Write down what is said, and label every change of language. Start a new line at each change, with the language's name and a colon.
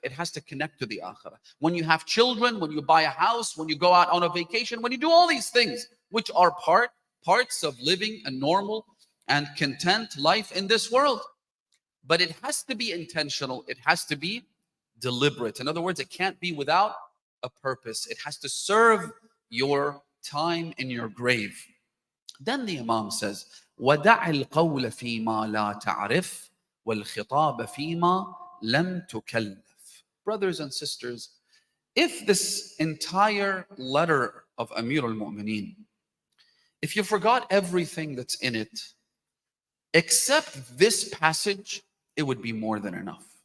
English: It has to connect to the akhirah. When you have children, when you buy a house, when you go out on a vacation, when you do all these things, which are parts of living a normal and content life in this world. But it has to be intentional. It has to be deliberate. In other words, it can't be without a purpose. It has to serve your time in your grave. Then the Imam says,
Arabic: وَدَعِ الْقَوْلَ فِي مَا لَا تَعْرِفْ وَالْخِطَابَ فِي مَا لَمْ تُكَلَّفْ.
English: Brothers and sisters, if this entire letter of Amir al-Mu'mineen, if you forgot everything that's in it, except this passage, it would be more than enough.